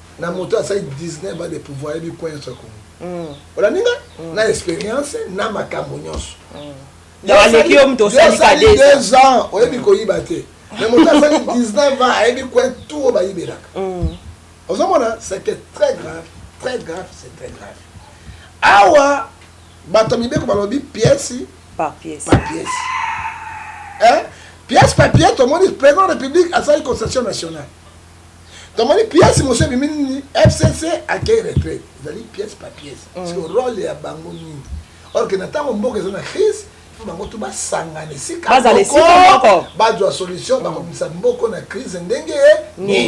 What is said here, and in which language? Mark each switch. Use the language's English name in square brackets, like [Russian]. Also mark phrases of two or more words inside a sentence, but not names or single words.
[Lingala] Na moto asali [French] dix-neuf ans de pouvoir, [Lingala] oyebi [French] coin sur Congo. [Lingala] Mm. Olandinga? Mm. Na expérience, na makambo nyonso. Mm. Yo Na aleki yo osali, moto yo osali ka osali [French] deux deux ans, [Lingala] oyebi koyiba te. Mais moto asali [French] dix-neuf ans, [Lingala] ayebi [French] coin tout [Lingala] oyo bayibi elaka. Mm. Ozomona, [French] c'est que très grave, très grave, c'est très grave. [Lingala] Awa, bato mibeko balobi [French] pièce Par pièce. par pièce. Hein? Pièce par pièce, tomoni président de la République asali concession nationale. [Lingala] Tomoni pièce, monsieur Bimini, F C C akei retraite. [French] Ezali pièce par pièce. Mm. Parce que [Lingala] rôle ya bango nini. [French] Or que [Lingala] na ntango mboka eza na crise, [French] il faut [Lingala] bango tout basangana esika Bazala moko, esika moko. bazwa solution, Mm. bakomisa mboka na crise ndenge Nini.